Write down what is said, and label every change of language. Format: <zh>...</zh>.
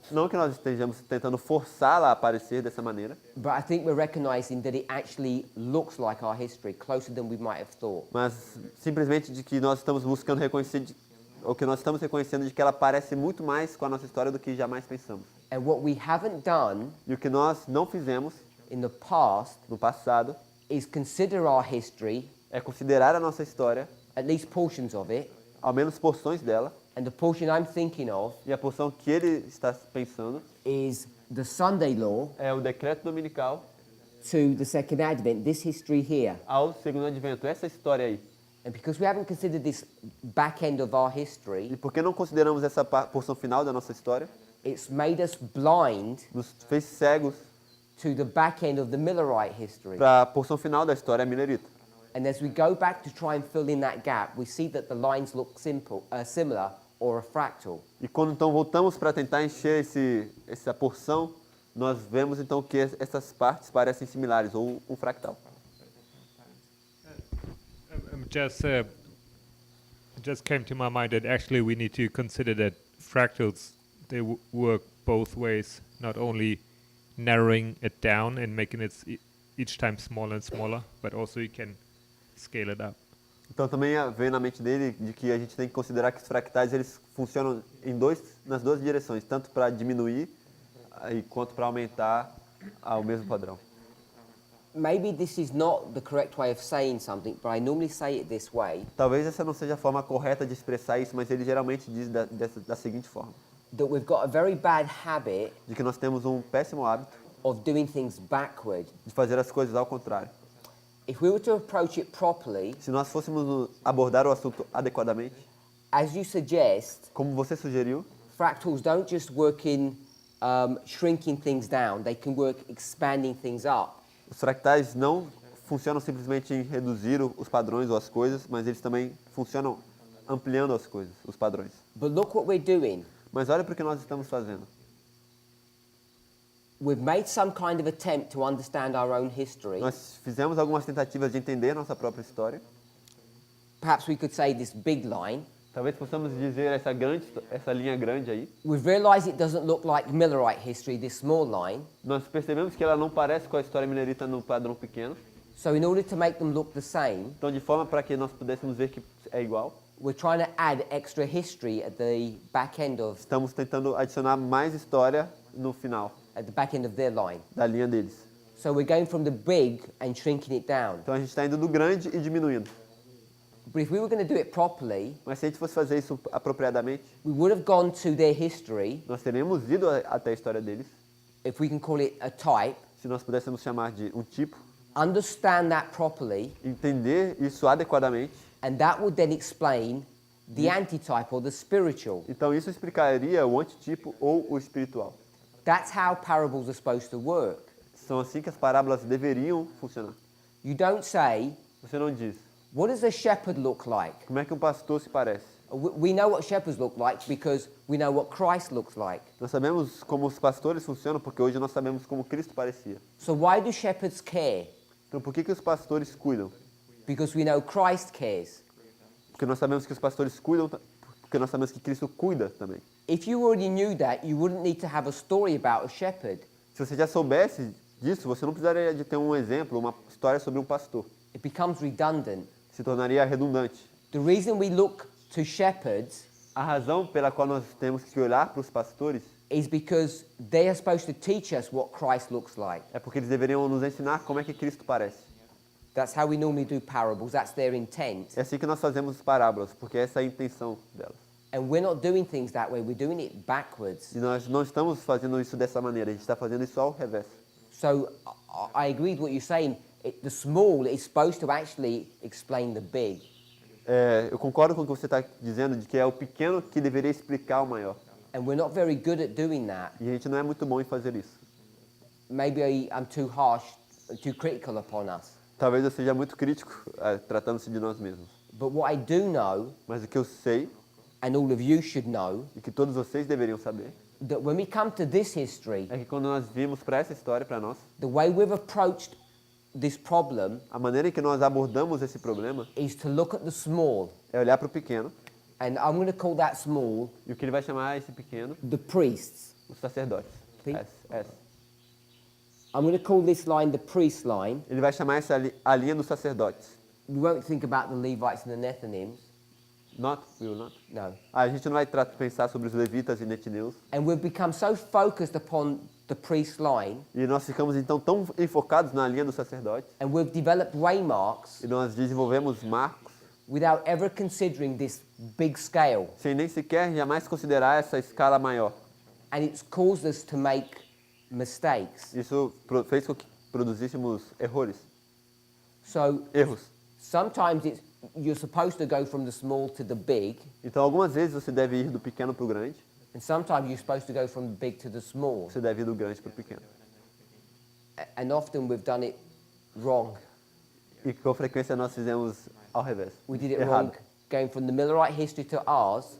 <pt>Não que nós estejamos tentando forçá-la a aparecer dessa maneira,</pt> <en>but I think we're recognizing that it actually looks like our history, closer than we might have thought.</en> <pt>mas simplesmente de que nós estamos buscando reconhecer, ou que nós estamos reconhecendo de que ela parece muito mais com a nossa história do que jamais pensamos.</pt> <en>And what we haven't done</en> <pt>E o que nós não fizemos</pt> <en>in the past</en> <pt>no passado</pt> <en>is consider our history,</en> <pt>é considerar a nossa história,</pt> <en>at least portions of it,</en> <pt>ao menos porções dela,</pt> <en>and the portion I'm thinking of</en> <pt>e a porção que ele está pensando</pt> <en>is the Sunday law</en> <pt>é o decreto dominical</pt> <en>to the second advent, this history here.</en> <pt>ao segundo advento, essa história aí.</pt> <en>And because we haven't considered this back end of our</en> <pt>E</pt> <en>history,</en> <pt>porque não consideramos essa porção final da nossa história,</pt> <en>it's made us blind</en> <pt>nos fez cegos</pt> <en>to the back end of the Millerite history.</en> <pt>para a porção final da história milerita.</pt> <en>And as we go back to try and fill in that gap, we see that the lines look similar or a fractal.</en> <pt>E quando então voltamos para tentar encher essa porção, nós vemos então que essas partes parecem similares, ou um fractal.</pt> <en>just came to my mind that actually we need to consider that fractals they work both ways, not only narrowing it down and making it each time smaller and smaller, but also you can scale it up.</en> <pt>Então também veio na mente dele de que a gente tem que considerar que os fractais eles funcionam nas duas direções, tanto para diminuir quanto para aumentar o mesmo padrão.</pt> <en>Maybe this is not the correct way of saying something, but I normally say it this way.</en> <pt>Talvez essa não seja a forma correta de expressar isso, mas ele geralmente diz da seguinte forma:</pt> <en>That we've got a very bad habit</en> <pt>de que nós temos um péssimo hábito</pt> <en>of doing things backward.</en> <pt>de fazer as coisas ao contrário.</pt> <en>If we were to approach it properly,</en> <pt>Se nós fôssemos abordar o assunto adequadamente,</pt> <en>as you suggest,</en> <pt>como você sugeriu,</pt> <en>fractals don't just work in shrinking things down, they can work expanding things up.</en> <pt>os fractais não funcionam simplesmente em reduzir os padrões ou as coisas, mas eles também funcionam ampliando as coisas, os padrões.</pt> <en>But look what we're doing.</en> <pt>Mas olha para o que nós estamos fazendo.</pt> <en>We've made some kind of attempt to understand our own history.</en> <pt>Nós fizemos algumas tentativas de entender nossa própria história.</pt> <en>Perhaps we could say this big line.</en> <pt>Talvez possamos dizer essa linha grande aí.</pt> <en>We've realized it doesn't look like Millerite history, this small line.</en> <pt>Nós percebemos que ela não parece com a história milerita no padrão pequeno.</pt> <en>So in order to make them look the same,</en> <pt>Então, de forma para que nós pudéssemos ver que é igual,</pt> <en>we're trying to add extra history at the back end of</en> <pt>estamos tentando adicionar mais história no final</pt> <en>their line.</en> <pt>da linha deles.</pt> <en>So we're going from the big and shrinking it down.</en> <pt>Então a gente está indo do grande e diminuindo.</pt> <en>But if we were going to do it properly,</en> <pt>Mas se a gente fosse fazer isso apropriadamente,</pt> <en>we would have gone to their history,</en> <pt>nós teríamos ido até a história deles,</pt> <en>if we can call it a type,</en> <pt>se nós pudéssemos chamar de um tipo,</pt> <en>understand that properly,</en> <pt>entender isso adequadamente.</pt> <en>and that would then explain the antitype or the spiritual.</en> <pt>Então isso explicaria o antitipo ou o espiritual.</pt> <en>That's how parables are supposed to work.</en> <pt>São assim que as parábolas deveriam funcionar.</pt> <en>You don't say,</en> <pt>Você não diz,</pt> <en>what does a shepherd look like?</en> <pt>como é que um pastor se parece?</pt> <en>We know what shepherds look like because we know what Christ looks like.</en> <pt>Nós sabemos como os pastores funcionam porque hoje nós sabemos como Cristo parecia.</pt> <en>So why do shepherds care?</en> <pt>Então por que os pastores cuidam?</pt> <en>Because we know Christ cares.</en> <pt>Porque nós sabemos que os pastores cuidam, porque nós sabemos que Cristo cuida também.</pt> <en>If you already knew that, you wouldn't need to have a story about a shepherd.</en> <pt>Se você já soubesse disso, você não precisaria de ter um exemplo, uma história sobre um pastor.</pt> <en>It becomes redundant.</en> <pt>Se tornaria redundante.</pt> <en>The reason we look to shepherds</en> <pt>A razão pela qual nós temos que olhar para os pastores</pt> <en>is because they are supposed to teach us what Christ looks like.</en> <pt>é porque eles deveriam nos ensinar como é que Cristo parece.</pt> <en>That's how we normally do parables. That's their intent.</en> <pt>É assim que nós fazemos parábolas, porque essa é a intenção delas.</pt> <en>And we're not doing things that way. We're doing it backwards.</en> <pt>E nós não estamos fazendo isso dessa maneira, a gente está fazendo isso ao revés.</pt> <en>So I agree with what you're saying. The small is supposed to actually explain the big.</en> <pt>Eu concordo com o que você está dizendo, de que é o pequeno que deveria explicar o maior.</pt> <en>And we're not very good at doing that.</en> <pt>E a gente não é muito bom em fazer isso.</pt> <en>Maybe I'm too harsh, too critical upon us.</en> <pt>Talvez eu seja muito crítico tratando-se de nós mesmos.</pt> <en>But what I do know,</en> <pt>Mas o que eu sei,</pt> <en>and all of you should know,</en> <pt>e que todos vocês deveriam saber,</pt> <en>that when we come to this history,</en> <pt>é que quando nós vimos para essa história, para nós,</pt> <en>the way we've approached this problem</en> <pt>a maneira em que nós abordamos esse problema</pt> <en>is to look at the small.</en> <pt>é olhar para o pequeno,</pt> <en>And I'm going to call that small</en> <pt>e o que ele vai chamar esse pequeno,</pt> <en>the priests.</en> <pt>os sacerdotes. Sim. S.</pt> <en>I'm going to call this line the priest line.</en> <pt>Ele vai chamar a linha dos sacerdotes.</pt> <en>We won't think about the Levites and the Nethinims. We will not. No.</en> <pt>A gente não vai pensar sobre os levitas e netineus.</pt> <en>And we've become so focused upon the priest line,</en> <pt>E nós ficamos então tão enfocados na linha dos sacerdotes.</pt> <en>and we've developed waymarks</en> <pt>E nós desenvolvemos marcos</pt> <en>without ever considering this big scale.</en> <pt>sem nem sequer jamais considerar essa escala maior.</pt> <en>And it's caused us to make mistakes.</en> <pt>Isso fez com que produzíssemos erros.</pt> <en>So sometimes you're supposed to go from the small to the big,</en> <pt>Então algumas vezes você deve ir do pequeno para o grande,</pt> <en>and sometimes you're supposed to go from the big to the small.</en> <pt>você deve ir do grande para o pequeno.</pt> <en>And often we've done it wrong.</en> <pt>E com frequência nós fizemos ao revés.</pt> <en>We did it</en> <pt>Errado.</pt> <en>wrong going from the Millerite history to ours.</en>